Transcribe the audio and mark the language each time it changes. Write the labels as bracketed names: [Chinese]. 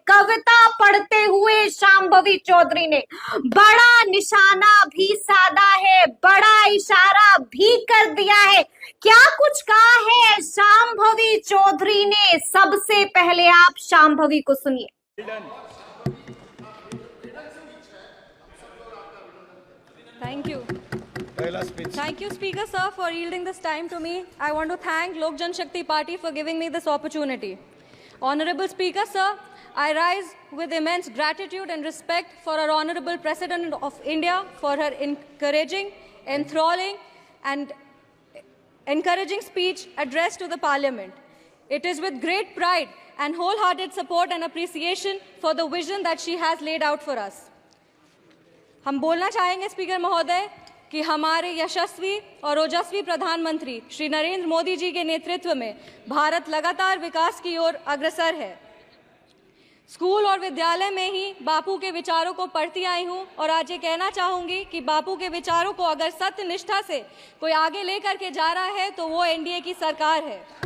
[Hindi] कविता पढ़ते हुए शांभवी चौधरी ने बड़ा निशाना भी साधा है, बड़ा इशारा भी कर दिया है। क्या कुछ कहा है शांभवी चौधरी ने, सबसे पहले आप शांभवी को सुनिए। [English] Thank you, Speaker sir, for yielding this time to me. I want to thank Lok Jan Shakti Party for giving me this opportunity. Honorable Speaker sir, I rise with immense gratitude and respect for our Honorable President of India for her encouraging, enthralling and encouraging speech addressed to the Parliament. It is with great pride and wholehearted support and appreciation for the vision that she has laid out for us. [Hindi] हम बोलना चाहेंगे speaker महोदय कि हमारे यशस्वी और ओजस्वी प्रधानमंत्री श्री नरेंद्र मोदी जी के नेतृत्व में भारत लगातार विकास की ओर अग्रसर है। स्कूल और विद्यालय में ही बापू के विचारों को पढ़ती आई हूं और आज ये कहना चाहूंगी कि बापू के विचारों को अगर सत्य निष्ठा से कोई आगे लेकर के जा रहा है तो वो एनडीए की सरकार है।